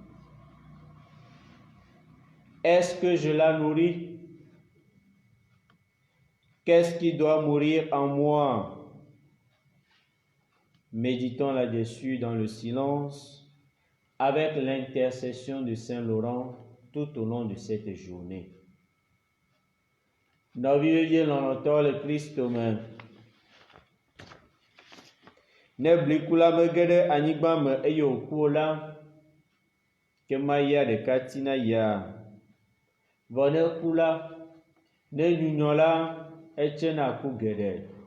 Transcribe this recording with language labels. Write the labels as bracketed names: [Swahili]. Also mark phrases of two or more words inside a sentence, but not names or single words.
[French] Est-ce que je la nourris? Qu'est-ce qui doit mourir en moi? Méditons là-dessus dans le silence avec l'intercession de Saint Laurent tout au long de cette journée. [Ewe] Nɔviwo lɔlɔ̃tɔwo le Kristo me. Ne bliku la mege ɖe anyigba me eye wòku o la, ke maya ɖeka tina yia. Vɔ ne ku la, ne nyunyɔ la, etsena ku geɖe.